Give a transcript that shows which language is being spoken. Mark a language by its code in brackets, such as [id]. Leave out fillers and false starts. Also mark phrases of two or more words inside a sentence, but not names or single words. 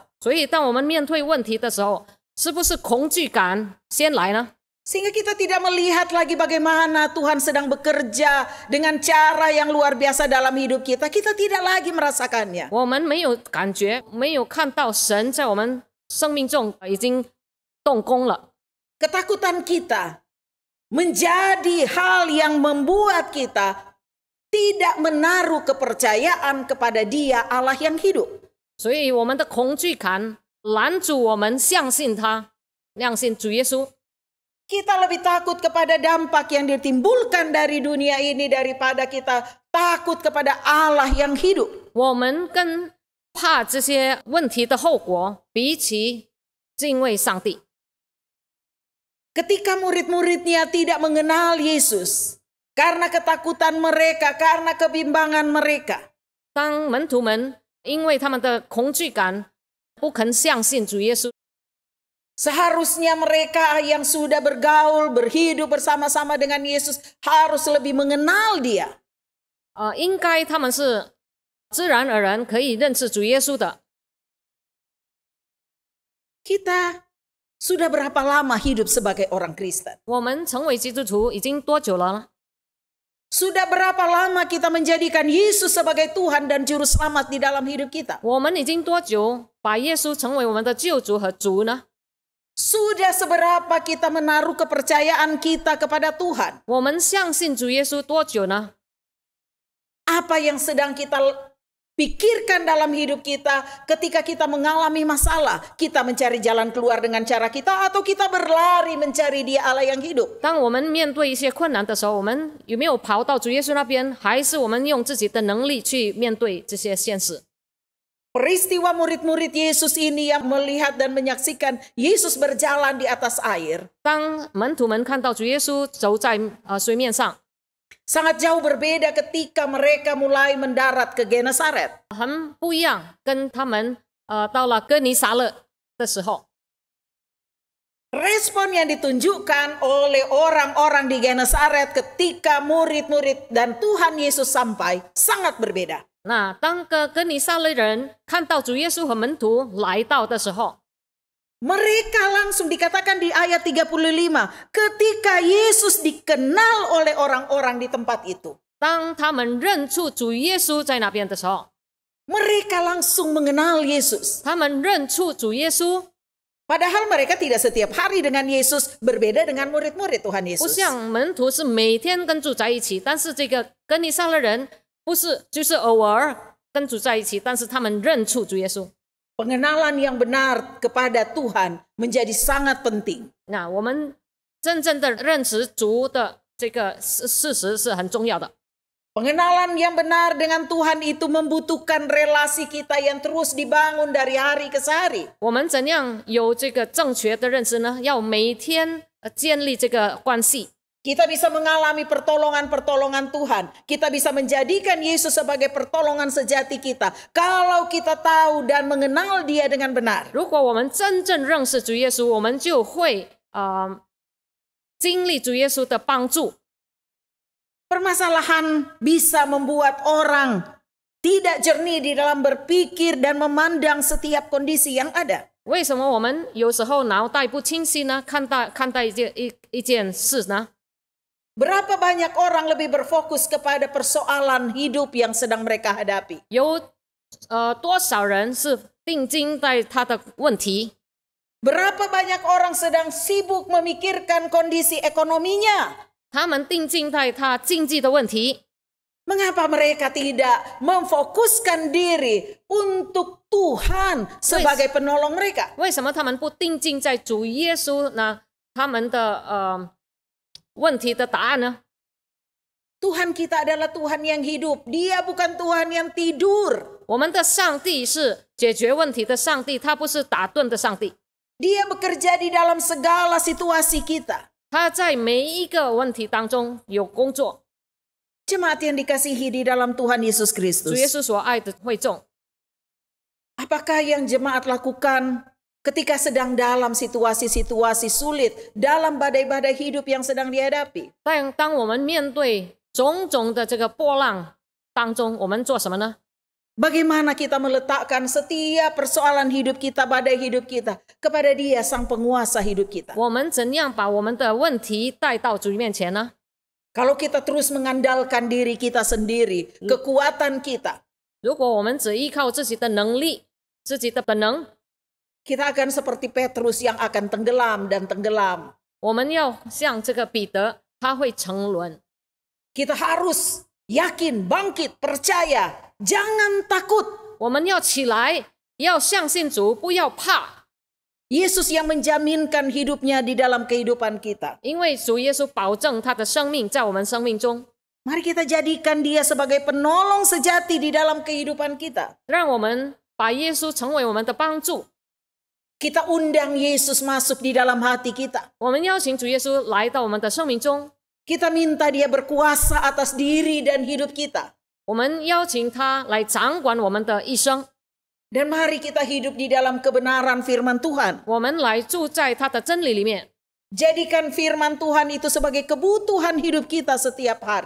[zh] 所以当我们面对问题的时候，是不是恐惧感先来呢？ [id] Sehingga kita tidak melihat lagi bagaimana Tuhan sedang bekerja dengan cara yang luar biasa dalam hidup kita. Kita tidak lagi merasakannya. [zh] 我们没有感觉，没有看到神在我们生命中已经动工了。 [id] Ketakutan kita menjadi hal yang membuat kita tidak menaruh kepercayaan kepada Dia Allah yang hidup. [zh] 所以我们的恐惧感拦阻我们相信他，相信主耶稣。 [id] Kita lebih takut kepada dampak yang ditimbulkan dari dunia ini daripada kita takut kepada Allah yang hidup. [zh] 我们更怕这些问题的后果，比起敬畏上帝。 [id] Ketika murid-muridnya tidak mengenal Yesus, karena ketakutan mereka, karena kebimbangan mereka, [zh] 当门徒们因为他们的恐惧感，不肯相信主耶稣， [id] seharusnya mereka yang sudah bergaul, berhidup bersama-sama dengan Yesus harus lebih mengenal Dia. [zh] 应该他们是自然而然可以认识主耶稣的。 [id] Kita sudah berapa lama hidup sebagai orang Kristen? [zh] 我们成为基督徒已经多久了呢？ [id] Sudah berapa lama kita menjadikan Yesus sebagai Tuhan dan Juru Selamat di dalam hidup kita? [zh] 我们已经多久把耶稣成为我们的救主和主呢？ [id] Sudah seberapa kita menaruh kepercayaan kita kepada Tuhan? [zh] 我们相信主耶稣多久呢？ [id] Apa yang sedang kita pikirkan dalam hidup kita ketika kita mengalami masalah? Kita mencari jalan keluar dengan cara kita atau kita berlari mencari Dia Allah yang hidup? [zh] 当我们面对一些困难的时候，我们有没有跑到主耶稣那边，还是我们用自己的能力去面对这些现实？ [id] Peristiwa murid-murid Yesus ini yang melihat dan menyaksikan Yesus berjalan di atas air [zh] 当门徒们看到主耶稣走在水面上， [id] sangat jauh berbeda ketika mereka mulai mendarat ke Genesaret. [zh] 很不一样，跟他们到了哥尼撒勒的时候， [id] Respon yang ditunjukkan oleh orang-orang di Genesaret ketika murid-murid dan Tuhan Yesus sampai sangat berbeda. [zh] 那当哥尼撒勒人看到主耶稣和门徒来到的时候， [id] Mereka langsung dikatakan di ayat 35, ketika Yesus dikenal oleh orang-orang di tempat itu. [zh] 当他们认出主耶稣在那边的时候， [id] Mereka langsung mengenal Yesus. [zh] 他们认出主耶稣， [id] Padahal mereka tidak setiap hari dengan Yesus, berbeda dengan murid-murid Tuhan [zh] 不 [id] Yesus. [zh] 像门徒是每天跟主在一起，但是这个哥尼撒勒人不是，就是偶尔跟主在一起，但是他们认出主耶稣。 [id] Pengenalan yang benar kepada Tuhan menjadi sangat penting. [zh] 那我们真正的认识主的这个事实是很重要的。 [id] Pengenalan yang benar dengan Tuhan itu membutuhkan relasi kita yang terus dibangun dari hari ke hari. [zh] 我们怎样有这个正确的认识呢？要每天建立这个关系。 [id] Kita bisa mengalami pertolongan-pertolongan Tuhan. Kita bisa menjadikan Yesus sebagai pertolongan sejati kita. Kalau kita tahu dan mengenal Dia dengan benar. [zh] 如果我们真正认识主耶稣，我们就会经历主耶稣的帮助。 [id] Permasalahan bisa membuat orang tidak jernih di dalam berpikir dan memandang setiap kondisi yang ada. [zh] 为什么我们有时候脑袋不清晰呢？看待一件事呢？ [id] Berapa banyak orang lebih berfokus kepada persoalan hidup yang sedang mereka hadapi? [zh] 有多少人是定睛在他的问题？ [id] Berapa banyak orang sedang sibuk memikirkan kondisi ekonominya? [zh] 他们定睛在他经济的问题。 [id] Mengapa mereka tidak memfokuskan diri untuk Tuhan sebagai penolong mereka? [zh] 为什么他们不定睛在主耶稣呢？他们的问题的答案呢？ [id] Tuhan kita adalah Tuhan yang hidup. Dia bukan Tuhan yang tidur. [zh] 我们的上帝是解决问题的上帝，他不是打盹的上帝。 [id] Dia bekerja di dalam segala situasi kita. [zh] 他在每一个问题当中有工作。 [id] Jemaat yang dikasihi di dalam Tuhan Yesus [zh] 主 [id] Kristus. [zh] 耶稣所爱的会众， [id] Apakah yang jemaat lakukan ketika sedang dalam situasi-situasi sulit, dalam badai-badai hidup yang sedang dihadapi? [zh] 当我们面对种种的这个波浪当中，我们做什么呢？ [id] Bagaimana kita meletakkan setiap persoalan hidup kita, badai hidup kita, kepada Dia, Sang Penguasa hidup kita? [zh] 我们怎样把我们的问题带到主面前呢？ [id] Kalau kita terus mengandalkan diri kita sendiri, kekuatan kita, [zh] 如果我们只依靠自己的能力、自己的本能， [id] kita akan seperti Petrus yang akan tenggelam dan tenggelam. [zh] 我们要像这个彼得，他会沉沦。 [id] Kita harus yakin, bangkit, percaya, jangan takut. [zh] 我们要起来，要相信主，不要怕， [id] Yesus yang menjaminkan hidupnya di dalam kehidupan kita. [zh] 因为主耶稣保证他的生命在我们生命中。 [id] Mari kita jadikan Dia sebagai penolong sejati di dalam kehidupan kita. [zh] 让我们把耶稣成为我们的帮助。 [id] Kita undang Yesus masuk di dalam hati kita. [zh] 我们邀请主耶稣来到我们的生命中， [id] Kita minta Dia berkuasa atas diri dan hidup kita. [zh] 我们邀请他来掌管我们的一生。 [id] Dan mari kita hidup di dalam kebenaran firman Tuhan. [zh] 我们来住在他的真理里面， [id] Jadikan firman Tuhan itu sebagai kebutuhan hidup kita setiap hari.